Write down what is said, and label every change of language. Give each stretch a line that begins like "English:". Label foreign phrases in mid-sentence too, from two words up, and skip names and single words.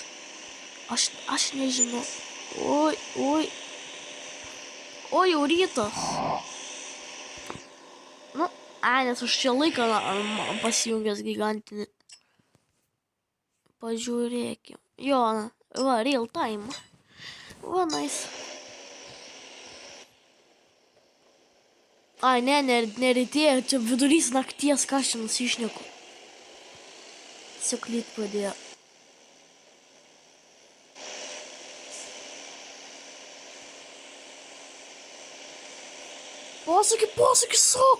Lithuanian: Aš nežinau. Oi, jau rytas. Nu, nes aš čia laiką pasijungęs gigantinį. Pažiūrėkim. Jo, va,
English: real time.
Lithuanian: Va, nice. Ai, nerytėja, čia vidurys nakties, ką aš čia nusišneku. Tiesiog lyt pradėjo. Posūkį, sok!